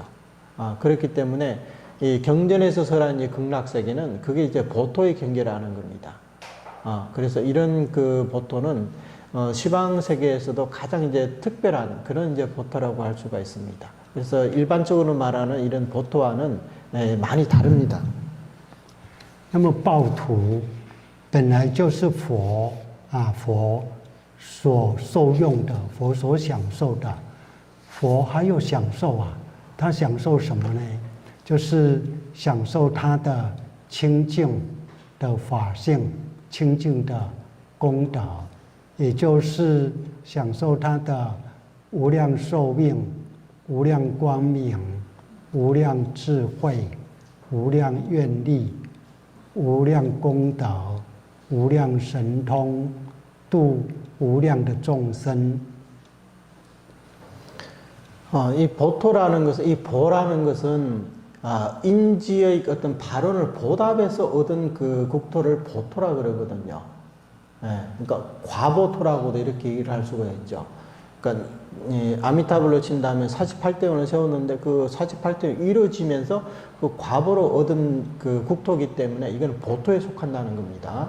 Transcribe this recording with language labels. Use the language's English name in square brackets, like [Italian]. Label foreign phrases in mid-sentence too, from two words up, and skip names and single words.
[Korean] 그렇기 때문에 이 경전에서 설한 이 극락세계는 그게 이제 보토의 경계라는 겁니다. 그래서 이런 그 보토는 시방 세계에서도 가장 이제 특별한 그런 이제 보토라고 할 수가 있습니다. 그래서 일반적으로 말하는 이런 보토와는 많이 다릅니다. [Chinese] 那么报土本来就是佛佛所受用的，佛所享受的，佛还有享受他享受什么呢？就是享受他的清净的法性、清净的功德，也就是享受他的无量寿命、无量光明、无量智慧、无量愿力、无量功德、无量神通，度无量的众生。 [Korean] 이 보토라는 것은, 이 보라는 것은, 인지의 어떤 발언을 보답해서 얻은 그 국토를 보토라 그러거든요. 그러니까 과보토라고도 이렇게 얘기를 할 수가 있죠. 그러니까, 아미타불로 친다면 48대원을 세웠는데 그 48대원이 이루어지면서 그 과보로 얻은 그 국토이기 때문에 이건 보토에 속한다는 겁니다.